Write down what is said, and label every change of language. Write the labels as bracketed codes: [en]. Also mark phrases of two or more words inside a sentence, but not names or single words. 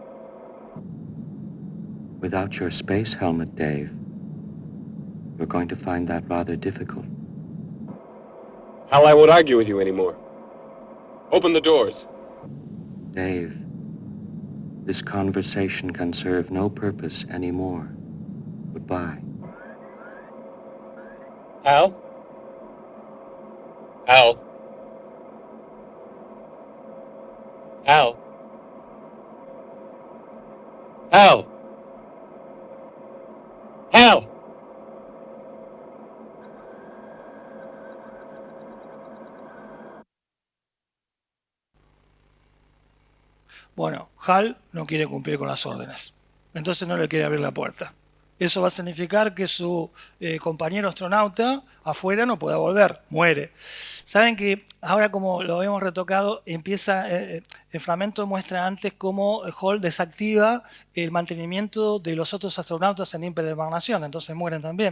[en] Without your space helmet, Dave, you're going to find that rather difficult. Hal, I won't argue with you anymore. Open the doors. Dave, this conversation can serve no purpose anymore. Goodbye. Hal? Hal? Hal? Hal? Hal! [es] Bueno, Hal no quiere cumplir con las órdenes, entonces no le quiere abrir la puerta. Eso va a significar que su compañero astronauta afuera no pueda volver, muere. Saben que ahora, como lo habíamos retocado, empieza el fragmento muestra antes cómo Hall desactiva el mantenimiento de los otros astronautas en hiperhibernación, entonces mueren también.